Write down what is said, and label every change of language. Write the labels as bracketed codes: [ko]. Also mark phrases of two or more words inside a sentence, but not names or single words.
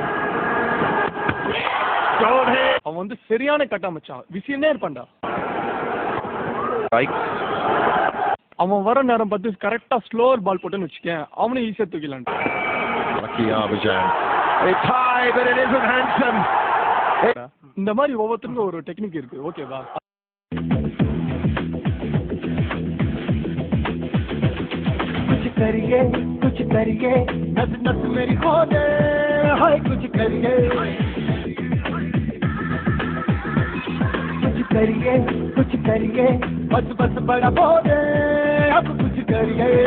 [ta] அவன் வந்து சரியான கட்டா மச்சான், விசியனே இருப்பான்டா. அவன் வர நேரம் பார்த்து கரெக்டா [en] slower ball [ta] போட்டுன்னு வச்சுக்கேன், அவனும் ஈஸியா தூக்கிடலாம். இந்த மாதிரி ஒவ்வொருத்தருக்கும் ஒரு டெக்னிக் இருக்கு. ஓகேவா? [hi] कुछ करिए नस नस मेरी खोदे हाय कुछ करिए बस बस बड़ा बोले अब कुछ करिए